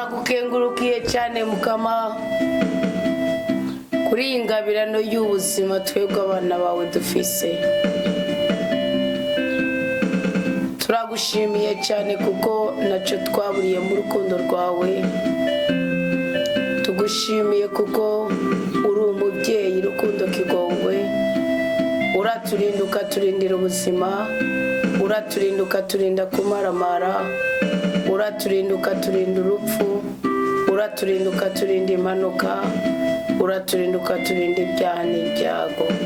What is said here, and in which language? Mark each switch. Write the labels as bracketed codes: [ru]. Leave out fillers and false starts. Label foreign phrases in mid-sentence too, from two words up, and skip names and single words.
[rn] tugukengurukiye cyane mukama kuri ingabirano y'ubuzima twebwe abana bawe dufise. Turagushimiye cyane kuko naco twaburiye mu rukundo rwawe. Tugushimiye kuko uri umubyeyi rukundo kigongwe. Uraturinda ukaturindira ubuzima, uraturinda ukaturinda kumaramara, uraturinda ukaturinda urupfu, uraturinda ukaturinda impanuka, uraturinda ukaturinda ibyaha n'ibyago.